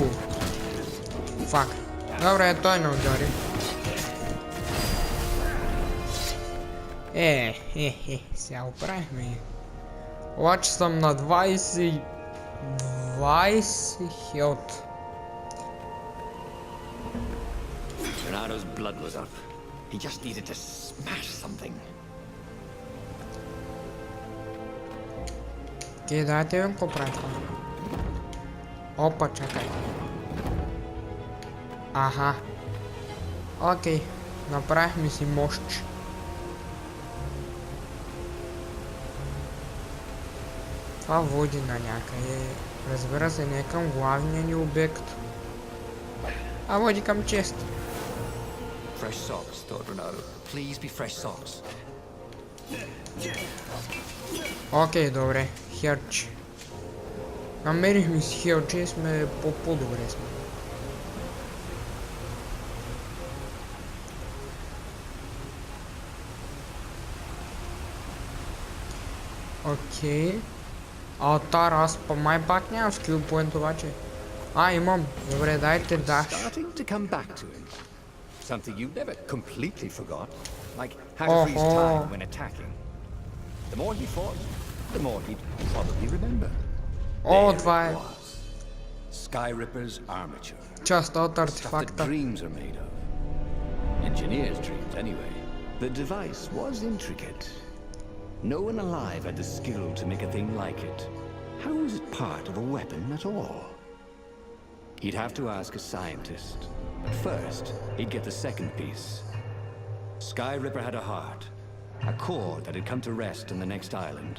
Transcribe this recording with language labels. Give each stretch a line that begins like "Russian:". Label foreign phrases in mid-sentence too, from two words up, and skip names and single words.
Bulgarian: Фак. Добре, той не удари. Сега оправихме ги. Обаче съм на 20 хелт.
English: Renato's blood was up. He just needed to smash something.
Bulgarian: Окей, дайте видим какво прави това. Опа, чакай. Окей, направихме си мощ. Това води на някъде. Разбира се, не към главния ни обект. Води към чест.
English: Fresh socks, thought Renato. Please be fresh socks.
Bulgarian: Окей, добре. Херч. Намерихме си херче и сме по-добре сме. Окей. Алтар, аз по май пак нямам
English: skill point
Bulgarian: обаче. Имам. Добре, дайте даш.
English: Something you never completely forgot, like how to freeze time when attacking. The more he fought, the more he'd probably remember.
Bulgarian: Това е.
English: Sky Ripper's armature.
Bulgarian: Част от артефакта.
English: Dreams are made of. engineer's dreams, anyway. The device was intricate. No one alive had the skill to make a thing like it. How was it part of a weapon at all? He'd have to ask a scientist. But first, he'd get the second piece. Sky Ripper had a heart, a core that had come to rest on the next island.